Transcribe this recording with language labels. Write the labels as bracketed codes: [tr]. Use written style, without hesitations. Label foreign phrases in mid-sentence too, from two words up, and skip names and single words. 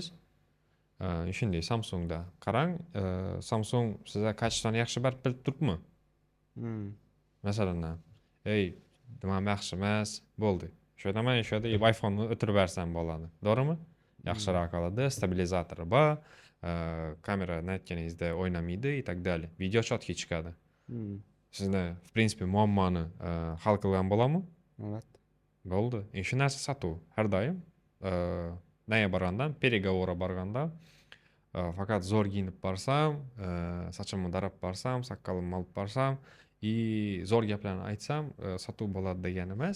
[uz] Shunday Samsungda qarang, Samsung sizga kачествоni yaxshi berib turibmi? Masalan, nima yaxshi emas, bo'ldi. Sho'da men iPhone'ni o'tirib bersam bo'ladi. To'g'rimi? Yaxshiroq qoladi, stabilizatori bor, kamera aytganingizda o'ynamaydi [ru] и так далее. [uz] Video четкий chiqadi. Sizni, [ru] в принципе, [uz] muammoni hal qilgan bo'ladimi? Albatta. Bo'ldi. Shu narsa sotuv. Har doim naya borgandan, переговорga borganda faqat zo'r giyinib borsam, sochimni darab borsam, soqolimni olib borsam и zo'r gaplarni aytsam, sotuv bo'ladi degani emas.